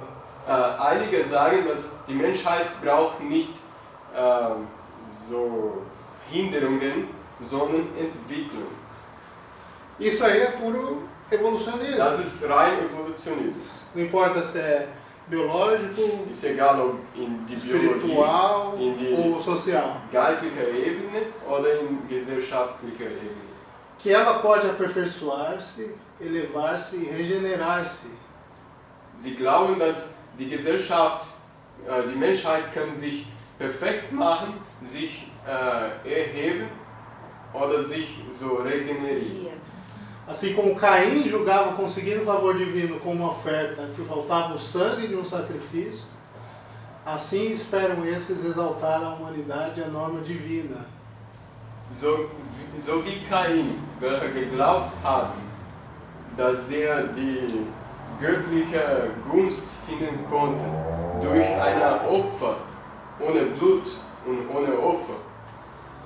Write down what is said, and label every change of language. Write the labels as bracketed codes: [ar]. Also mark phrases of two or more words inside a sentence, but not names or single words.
[de] Einige sagen, dass die Menschheit braucht nicht so Hinderungen, sondern Entwicklung. [pt] Isso aí é puro evolucionismo. [de] Das ist rein Evolutionismus. [pt] Não importa se é biológico, [de] Ist egal ob in die Biologie, [pt] espiritual [de] in die [pt] ou social. [de] geistlicher Ebene oder in gesellschaftlicher Ebene. [pt] Que ela pode aperfeiçoar-se, elevar-se e regenerar-se. [de] Sie glauben, dass die Gesellschaft, die Menschheit kann sich perfekt machen, sich erheben oder sich so regenerieren. [pt] Assim como Caim julgava conseguir o favor divino com uma oferta que faltava o sangue de um sacrifício, assim esperam esses exaltar a humanidade e a norma divina. [de] So wie Cain, welcher geglaubt hat, dass die göttliche Gunst finden konnte durch ein Opfer ohne Blut und ohne Opfer.